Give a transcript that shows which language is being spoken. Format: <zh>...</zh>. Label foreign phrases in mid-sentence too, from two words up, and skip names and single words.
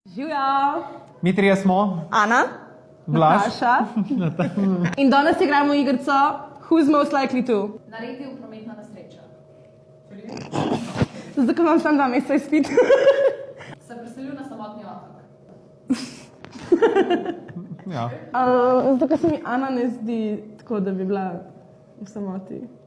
<sl>Živjo! Mi trije smo. Ana, Blaž. Nataša. In danes igramo igrico</sl> <en>Who's most likely to?</en> <sl>Naredil prometno nesrečo. Zato, ker imam samo 2 meseca izpit. Se preselil na samotni otok. Ja. Zato, ker se mi Ana ne zdi tako, da bi bila v samoti.</sl>